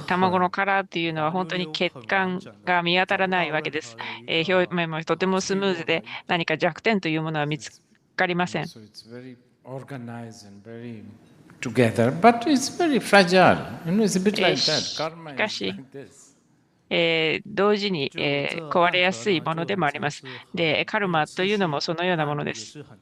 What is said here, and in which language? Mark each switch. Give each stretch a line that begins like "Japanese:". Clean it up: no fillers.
Japanese: 卵の殻っていうのは本当に血管が見当たらないわけです。表面もとてもスムーズで何か弱点というものは見つかりません。
English: So it's very organized and very together, but it's very fragile. It's a bit like that. Karma is like this.
Japanese: 同時に、壊れやすいものでもあります。で、カルマというのもそのようなものです。